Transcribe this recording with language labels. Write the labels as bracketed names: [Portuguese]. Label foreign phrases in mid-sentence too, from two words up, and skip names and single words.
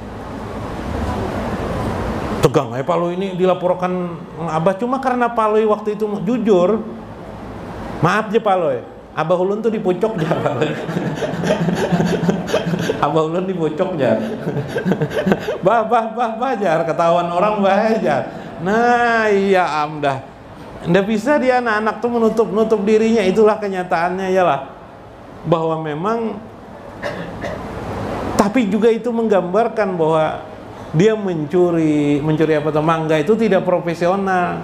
[Indonesian] Tegang Palui ini dilaporkan Abah, cuma karena Palui waktu itu jujur. [Banjar] Maaf aja Palui. Abah ulun tuh di pucuk jar. Abah ulun di pucuk jar. Bah jar, ketahuan orang bah jar. Nah iya dah. [Indonesian] Nggak bisa dia anak-anak tuh menutup dirinya, itulah kenyataannya ya lah. Bahwa memang, tapi juga itu menggambarkan bahwa dia mencuri apa tuh, mangga itu tidak profesional.